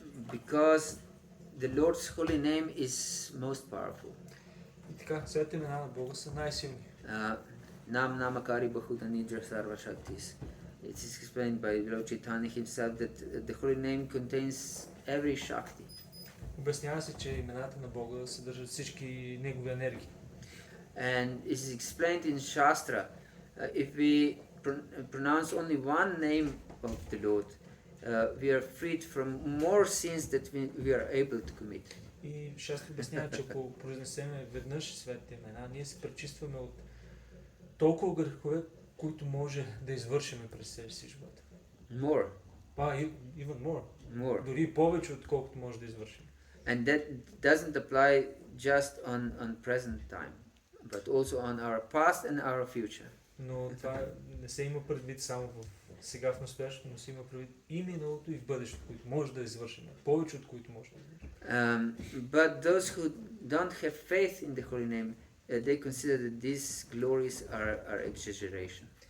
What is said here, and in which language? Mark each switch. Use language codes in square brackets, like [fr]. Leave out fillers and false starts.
[en] Because the Lord's holy name is most powerful. [bg] И така, светите имена на Бога са най-силни. [sa] Nam Namakari Bahudhanidra Sarva Shaktis. [en] It is explained by Lord Chaitanya himself that the holy name contains every Shakti. [bg] Обяснява се, че имената на Бога съдържат всички негови енергии. [en] And it is explained in Shastra, if we pronounce only one name of the Lord, we are freed from more sins that we are able to commit. [bg] И Шастра обяснява, че ако произнесеме веднъж светите имена, ние се пречистваме от толкова грехове, които може да извършим през себе си живота. [en] More. Even more. More. [bg] Дори повече, отколкото може да извършим. And that doesn't apply just on present time, but also on our past and our future. Но това не се има предвид само в сега в настоящето, но се има предвид и миналото, и в бъдещето, които може да извършим. Повече от които може да извършим. [en] But those who don't have faith in the holy name, they consider that these glories are exaggeration.